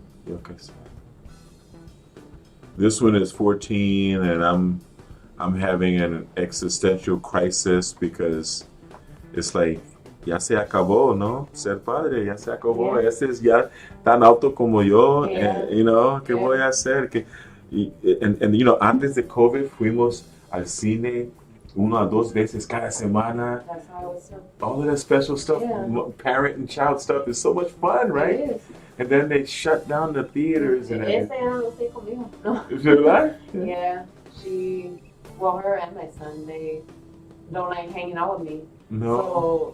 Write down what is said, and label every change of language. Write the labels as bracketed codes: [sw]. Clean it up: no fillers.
[en] Okay. This one is 14, and I'm having an existential crisis because it's like [es] ya se acabó, ¿no? Ser padre, ya se acabó. [en] Yeah. [es] Ese es ya tan alto como yo, [en] Yeah. you know, [es] ¿qué [en] Yeah. [es] voy a hacer? [en] And you know, [es] antes de COVID fuimos al cine 1 a 2 veces cada semana. [en] That's how I was. All of that special stuff, Yeah. parent and child stuff is so much fun, right? It is. And then they shut down the theaters and [es] Esa ya no lo sé conmigo. No. ¿Verdad? [en] Yeah, her and my son, they don't like hanging out with me. No.